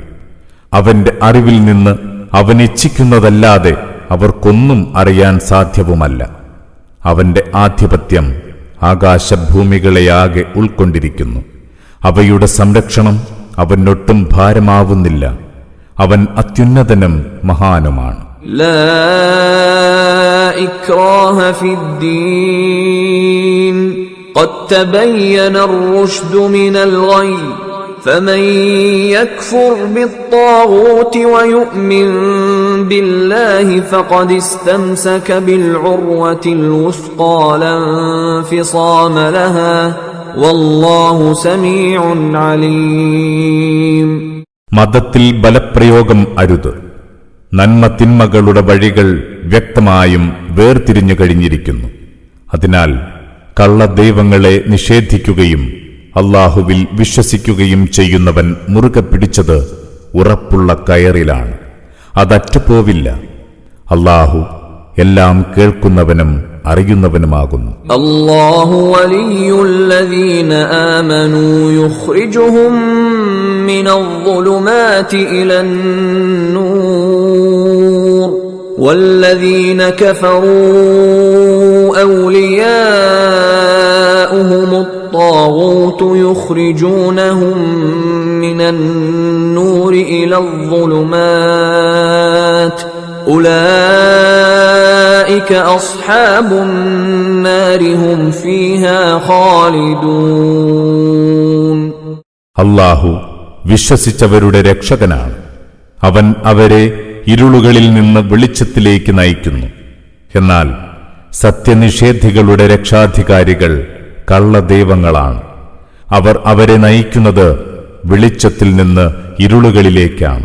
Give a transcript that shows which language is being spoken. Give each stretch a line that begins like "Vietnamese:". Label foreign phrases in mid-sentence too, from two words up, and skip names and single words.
Malayalam: അവന്റെ അറിവിൽ നിന്ന് അവനിച്ഛിക്കുന്നതല്ലാതെ അവർക്കൊന്നും അറിയാൻ സാധ്യവുമല്ല. അവന്റെ ആധിപത്യം ആകാശഭൂമികളെയാകെ ഉൾക്കൊണ്ടിരിക്കുന്നു. അവയുടെ സംരക്ഷണം അവനൊട്ടും ഭാരമാവുന്നില്ല. അവൻ അത്യുന്നതനും മഹാനുമാണ്.
Arabic: لا إكراه في الدين قد تبين الرشد من الغي فمن يكفر بالطاغوت ويؤمن بالله فقد استمسك بالعروة الوثقى لا انفصام لها والله سميع عليم.
Malayalam: മതത്തിൽ ബലപ്രയോഗം അരുത്. നന്മ തിന്മകളുടെ വഴികൾ വ്യക്തമായും വേർതിരിഞ്ഞു കഴിഞ്ഞിരിക്കുന്നു. അതിനാൽ കള്ളദൈവങ്ങളെ നിഷേധിക്കുകയും അല്ലാഹുവിൽ വിശ്വസിക്കുകയും ചെയ്യുന്നവൻ മുറുകെ പിടിച്ചത് ഉറപ്പുള്ള കയറിലാണ്. അതറ്റുപോവില്ല. അല്ലാഹു എല്ലാം കേൾക്കുന്നവനും അറിയുന്നവനുമാകുന്നു.
Arabic: الله ولي الذين آمنوا يخرجهم من الظلمات إلى النور والذين كفروا أولياؤهم الطاغوت يخرجونهم من النور إلى الظلمات أولئك أصحاب النار هم فيها خالدون.
Malayalam: അല്ലാഹു വിശ്വസിച്ചവരുടെ രക്ഷകനാണ്. അവൻ അവരെ ഇരുളുകളിൽ നിന്ന് വെളിച്ചത്തിലേക്ക് നയിക്കുന്നു. എന്നാൽ സത്യനിഷേധികളുടെ രക്ഷാധികാരികൾ കള്ളദൈവങ്ങളാണ്. അവർ അവരെ നയിക്കുന്നത് വെളിച്ചത്തിൽ നിന്ന് ഇരുളുകളിലേക്കാണ്.